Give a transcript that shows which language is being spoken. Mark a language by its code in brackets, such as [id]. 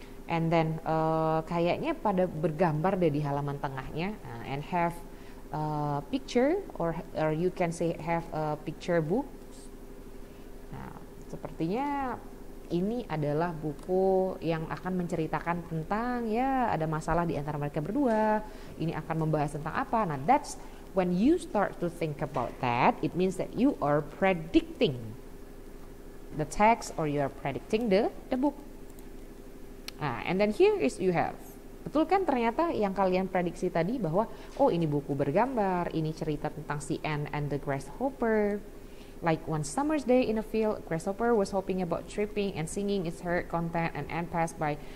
[en] And then [id] kayaknya pada bergambar deh di halaman tengahnya, [en] and have picture or you can say have a picture books. [id] Nah, sepertinya ini adalah buku yang akan menceritakan tentang ya ada masalah di antara mereka berdua. Ini akan membahas tentang apa. [en] Nah, that's when you start to think about that, it means that you are predicting the text or you are predicting the book. And then here is you have. [id] Betul kan ternyata yang kalian prediksi tadi bahwa ini buku bergambar, ini cerita tentang si Ant and the Grasshopper. [en] Like one summer's day in a field, grasshopper was hopping about, tripping and singing its heard content, and ant passed by.